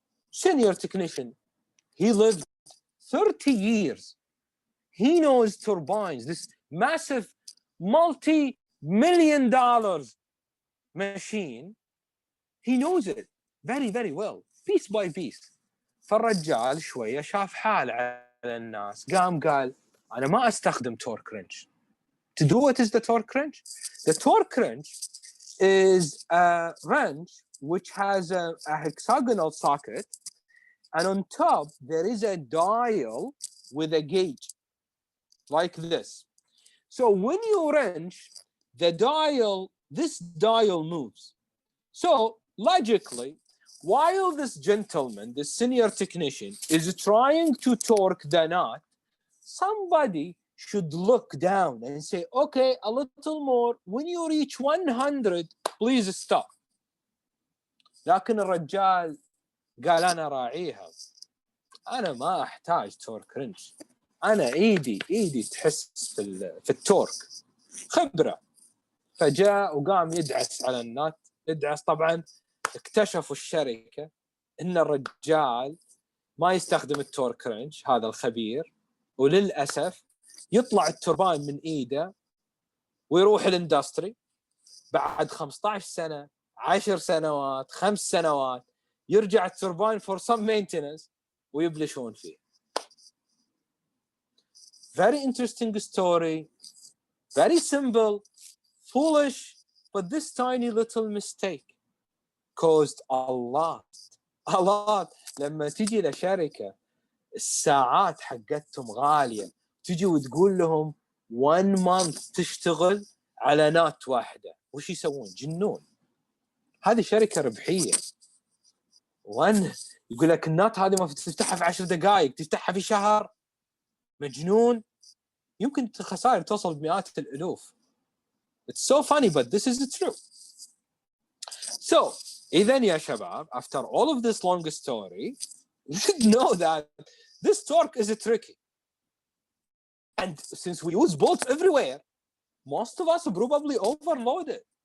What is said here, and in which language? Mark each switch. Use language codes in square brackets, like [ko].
[en] Senior technician, he lived 30 years. He knows turbines, this massive multi-million dollars machine. He knows it very, very well, piece by piece. [ar] فالرجال شوية شاف حال على الناس قال أنا ما أستخدم torque wrench. [en] To do what is the torque wrench? The torque wrench is a wrench which has a hexagonal socket, and on top there is a dial with a gauge like this. So when you wrench, the dial, this dial moves. So logically, while this gentleman, the senior technician, is trying to torque the knot, somebody should look down and say, okay, a little more. When you reach 100, please stop. [ar] لكن الرجال قال أنا راعيها. أنا ما أحتاج تورك رنش. أنا إيدي تحس في التورك. خبرة. فجاء وقام يدعس على النات. يدعس طبعا اكتشفوا الشركة إن الرجال ما يستخدم التورك رنش، هذا الخبير، وللأسف يطلع التوربين من إيده ويروح الاندستري بعد 15 سنة 10 سنوات 5 سنوات يرجع التوربين [en] for some maintenance [ar] ويبلشون فيه. [en] Very interesting story, very simple, foolish, but this tiny little mistake caused a lot. [ar] لما تيجي لشركة الساعات حقتهم غالية، تجي وتقول لهم [en] 1 month [ar] تشتغل على نات واحدة، وش يسوون؟ جنون. هذه شركة ربحية. يقول لك النات هذه ما تفتحها في 10 دقائق، تفتحها في شهر. مجنون. يمكن الخسائر توصل بمئات الألوف. [en] It's so funny, but this is true. So, [ar] إذن يا شباب, [en] after all of this long story, you should know that this torque is tricky. And since we use bolts everywhere, most of us probably overload it.